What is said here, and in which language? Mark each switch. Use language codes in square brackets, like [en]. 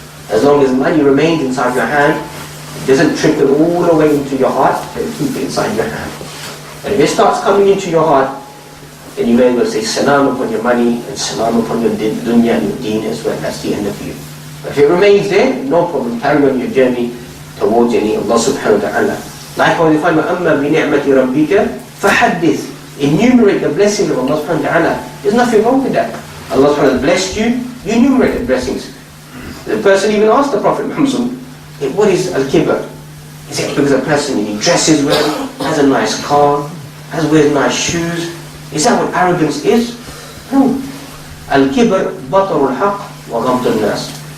[en] As long as money remains inside your hand, it doesn't trickle all the way into your heart, then keep it inside your hand. But if it starts coming into your heart, then you may well say salam upon your money and salam upon your dunya and your deen as well. That's the end of you. But if it remains there, no problem. Carry on your journey towards Allah subhanahu wa ta'ala. Likewise, you find [ar] وَأَمَّا بِنِعْمَةِ رَبِّكَ فَحَدِّثْ. [en] Enumerate the blessings of Allah subhanahu wa ta'ala. There's nothing wrong with that. Allah subhanahu wa ta'ala blessed you, you enumerate the blessings. The person even asked the Prophet Muhammad, what is al-kibr? He said, because a person, he dresses well, has a nice car, wears nice shoes. Is that what arrogance is? No. [ar] Al-kibr batarul haqq wa ghamdun nas.